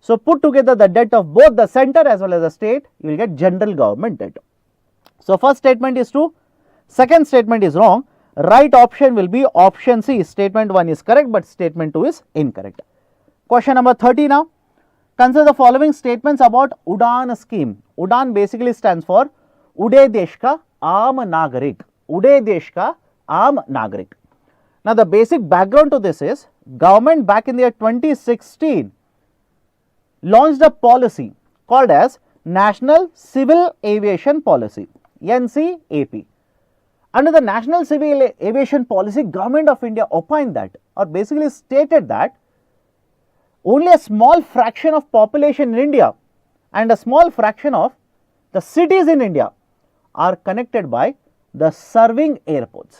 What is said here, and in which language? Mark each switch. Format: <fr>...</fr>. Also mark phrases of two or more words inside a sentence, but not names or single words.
<en>So put together the debt of both the center as well as the state, you will get general government debt. So first statement is true, second statement is wrong. Right option will be option C. Statement 1 is correct, but statement 2 is incorrect. Question number 30 now. Consider the following statements about Udan scheme. Udan basically stands for Ude Desh Ka Aam Nagarik. Ude Desh Ka Aam Nagarik. Now the basic background to this is, government back in the year 2016 launched a policy called as National Civil Aviation Policy, NCAP. Under the National Civil Aviation Policy, Government of India opined that, or basically stated that, only a small fraction of population in India and a small fraction of the cities in India are connected by the serving airports.</en>